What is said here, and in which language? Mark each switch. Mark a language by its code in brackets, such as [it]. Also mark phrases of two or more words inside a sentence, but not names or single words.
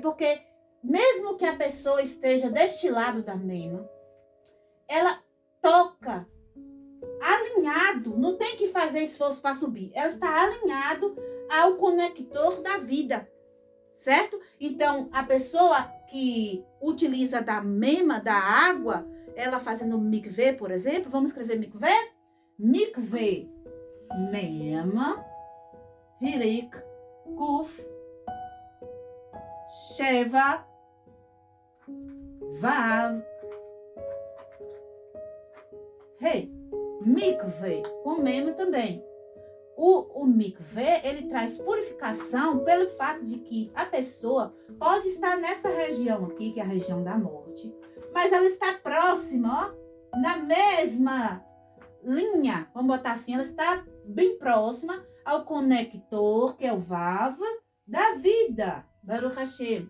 [pt] Porque mesmo que a pessoa esteja deste lado da Mema, ela toca alinhado, não tem que fazer esforço para subir. Ela está alinhado ao conector da vida, certo? Então, a pessoa que utiliza da mema, da água, ela fazendo mikveh, por exemplo, vamos escrever mikveh? Mikveh, mema, hirik, kuf, sheva, vav, rei. Mikveh, com mema também. O mikveh, ele traz purificação pelo fato de que a pessoa pode estar nessa região aqui, que é a região da morte, mas ela está próxima, ó, na mesma linha, vamos botar assim, ela está bem próxima ao conector, que é o Vav, da vida, [he] ברוך השם.